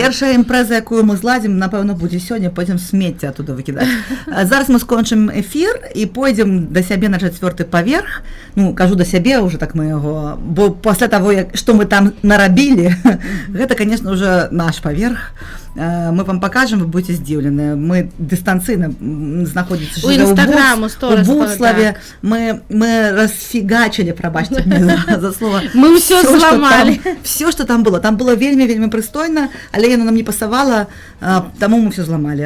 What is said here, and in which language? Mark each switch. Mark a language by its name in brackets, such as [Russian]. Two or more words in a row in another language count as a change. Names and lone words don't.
[Belarusian] Першая імпрэза, якую мы зладзім, напэўна, будзе сёння, пойдзем смецце оттуда выкідаць. Зараз мы скончым эфір і пойдзем да сябе на 4-й паверх. Кажу да сябе, уже так мы яго, бо пасля таго, што мы там нарабілі, гэта, [Russian] конечно, уже [Belarusian] наш паверх. [Russian] Мы вам покажем, вы будете здзіўлены. [Belarusian] Мы дыстанцыйна знаходзіцца у Буцлаве. Мы расфігачылі, прабачце мне за слово. Мы ўсё зламалі. Все, што там было. Там было вельмі прыстойна, але яно нам не пасавала, таму мы все зламалі.